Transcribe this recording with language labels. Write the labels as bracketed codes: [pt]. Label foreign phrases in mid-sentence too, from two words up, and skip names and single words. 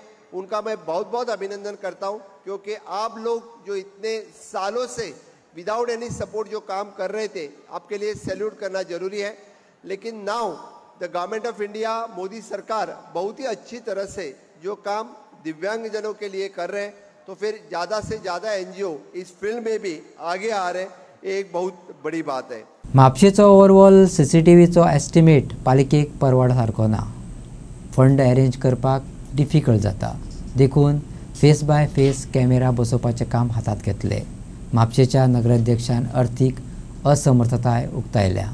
[hi] उनका मैं बहुत बहुत अभिनंदन करता हूँ क्योंकि आप लोग जो इतने सालों से [en] without any support [hi] जो काम कर रहे थे, आपके लिए सैल्यूट करना जरूरी है. लेकिन [en] now the Government of India, [hi] मोदी सरकार बहुत ही अच्छी तरह से जो काम दिव्यांगजनों के लिए कर रहे हैं, तो फिर ज़्यादा से ज़्यादा एनजीओ इस फील्ड में भी आगे आ रहे हैं, एक बहुत बड़ी बात है. [kok] म्हापशेचो ओवरऑल सीसीटीव्हीचो एस्टिमेट पालिकेक परवड सारको ना. [en] fund arrange [kok] करपाक डिफिकल्ट जाता, देखून [en] face by face [kok] कॅमेरा बसोवपाचें काम हातांत घेतले. म्हापशेच्या नगराध्यक्षान अर्थीक असमर्थताय उक्तायल्या.